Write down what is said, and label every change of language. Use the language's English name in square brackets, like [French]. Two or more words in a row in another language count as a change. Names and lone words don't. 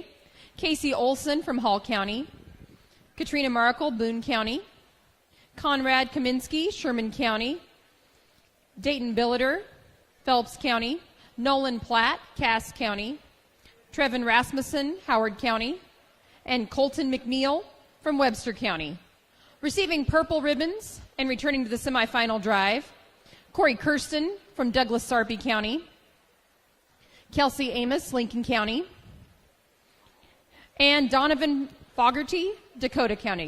[English] Casey Olson from Hall County. Katrina Markle, Boone County. Conrad Kaminsky, Sherman County. Dayton Billiter, Phelps County. Nolan Platt, Cass County. Trevin Rasmussen, Howard County. And Colton McNeil from Webster County. Receiving purple ribbons and returning to the semifinal drive, Corey Kirsten from Douglas Sarpy County, Kelsey Amos, Lincoln County, and Donovan Fogarty, Dakota County.